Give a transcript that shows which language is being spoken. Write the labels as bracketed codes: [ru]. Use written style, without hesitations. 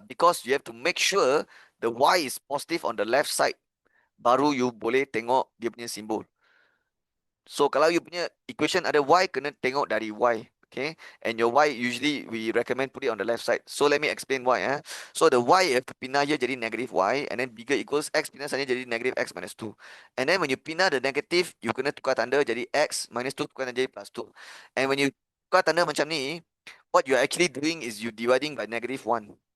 [en] Because you have to make sure the y is positive on the left side. [ms] Baru you boleh tengok dia punya simbol. So, kalau you punya equation ada y, kena tengok dari y. [en] Okay, and your y usually we recommend put it on the left side. So let me explain why. So the y have to pindah here jadi negative y, and then bigger equals x [ms] pindah sana jadi [en] negative x minus 2. And then when you pindah the negative, you [ms] kena tukar tanda jadi [en] x minus 2 tukar tanda jadi plus 2. And when you [ms] tukar tanda macam ni, [en] what you are actually doing is you dividing by negative 1.